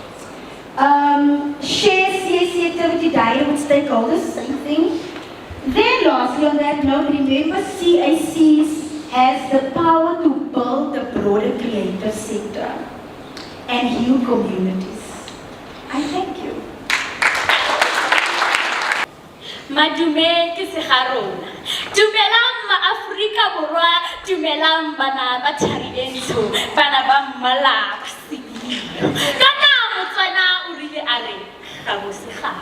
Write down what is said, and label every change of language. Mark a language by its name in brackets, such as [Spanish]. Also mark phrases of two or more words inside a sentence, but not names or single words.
[English] Share CAC activity diary with stakeholders, same thing. Then lastly on that note, remember CACs has the power to build the broader creative sector and heal communities. I thank you. [Tswana] Madume ke seharona. Dumelang ma-Afrika Borwa, dumelang bana ba Tharibentsho, bana ba mmala bosibilelo. Kana motswana o rile a re ga bosegagwe.